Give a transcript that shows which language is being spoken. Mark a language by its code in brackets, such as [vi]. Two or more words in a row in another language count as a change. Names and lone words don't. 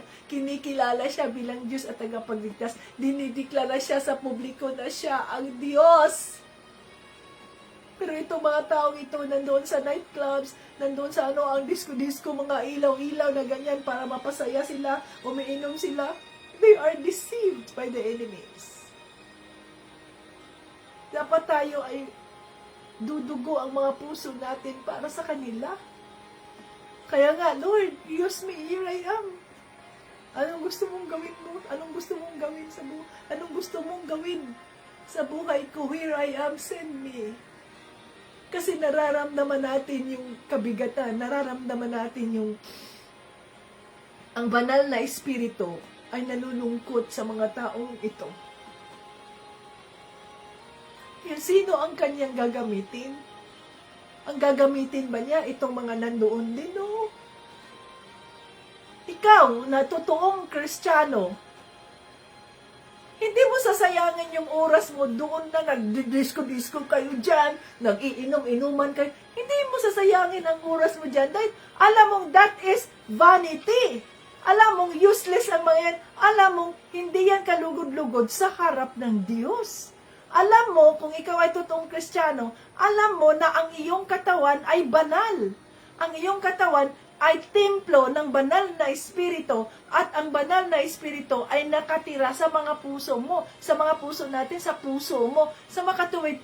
[tl] Kinikilala siya bilang Diyos at tagapagligtas. Dinideklara siya sa publiko na siya ang Diyos. Pero itong mga taong ito, nandoon sa nightclubs, nandoon sa ang disco-disco, mga ilaw-ilaw na ganyan para mapasaya sila, umiinom sila, [en] they are deceived by the enemies. [tl] Dapat tayo ay dudugo ang mga puso natin para sa kanila. Kaya nga, Lord, [en] use me, here I am. [tl] Anong gusto mong gawin mo? Anong gusto mong gawin sa buhay? Anong gusto mong gawin sa buhay ko? [en] Here I am, send me. [tl] Kasi nararamdaman natin yung kabigatan, nararamdaman natin yung ang banal na espiritu ay nalulungkot sa mga taong ito. Yan, sino ang kanyang gagamitin? Ang gagamitin ba niya itong mga nandoon din? No? Ikaw, na totoong Kristiyano, hindi mo sasayangin yung oras mo doon na nag-disco-disco kayo dyan, nag-iinom-inuman kayo. Hindi mo sasayangin ang oras mo dyan dahil alam mong [en] that is vanity. [tl] Alam mong useless ang mga yan. Alam mong hindi yan kalugod-lugod sa harap ng Diyos. Alam mo, kung ikaw ay totoong Kristiyano, alam mo na ang iyong katawan ay banal. Ang iyong katawan ay templo ng banal na espiritu at ang banal na espiritu ay nakatira sa mga puso mo, sa mga puso natin, sa puso mo, sa makatuwid.